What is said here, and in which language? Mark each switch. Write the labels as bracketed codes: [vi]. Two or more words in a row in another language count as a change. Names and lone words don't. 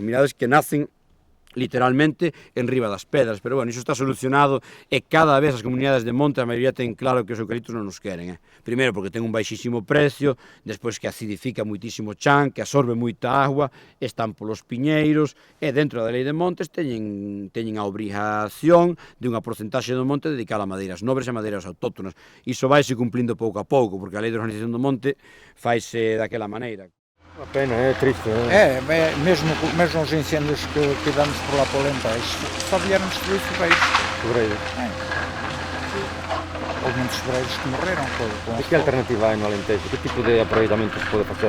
[gl] Mirades que nacen literalmente en riba das pedras, pero bueno, iso está solucionado e cada vez as comunidades de monte, a maioría ten claro que os eucaliptos non nos queren, Primeiro porque ten un baixísimo precio, despois que acidifica muitísimo chan, que absorbe moita agua, están polos piñeiros, e dentro da lei de montes teñen a obrigación de unha porcentaxe do monte dedicada a madeiras nobres e madeiras autóctonas. Iso vaise cumplindo pouco a pouco, porque a lei de organización do monte faise daquela maneira. [pt] Uma pena, é triste. Mesmo os incêndios que tivemos por lá para o Alentejo, só vieram destruir sobreiros. Sobreiros. Houve muitos sobreiros que morreram. [gl] E que alternativa hai no Alentejo? Que tipo de aproveitamento se pode facer?